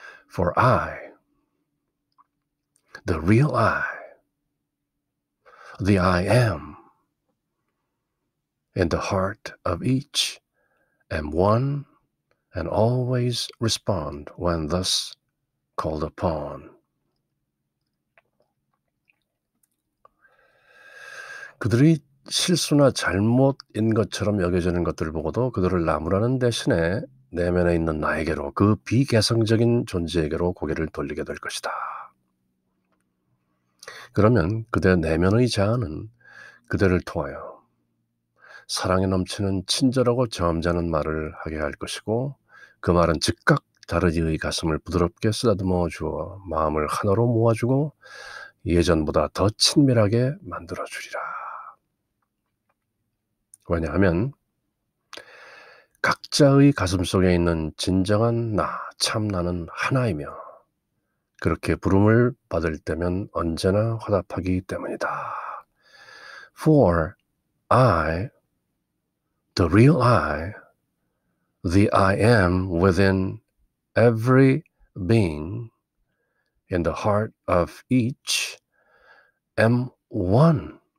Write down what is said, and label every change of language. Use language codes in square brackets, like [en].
[en] For I, the real I, the I am, in the heart of each am one and always respond when thus called upon. [ko] 그들이 실수나 잘못인 것처럼 여겨지는 것들을 보고도 그들을 나무라는 대신에 내면에 있는 나에게로, 그 비개성적인 존재에게로 고개를 돌리게 될 것이다. 그러면 그들의 내면의 자아는 그들을 통하여 사랑에 넘치는 친절하고 점잖은 말을 하게 할 것이고, 그 말은 즉각 다르디의 가슴을 부드럽게 쓰다듬어 주어 마음을 하나로 모아주고 예전보다 더 친밀하게 만들어 주리라. 왜냐하면 각자의 가슴속에 있는 진정한 나, 참 나는 하나이며 그렇게 부름을 받을 때면 언제나 화답하기 때문이다. [en] For I, the real I, the I am within every being, in the heart of each, am one.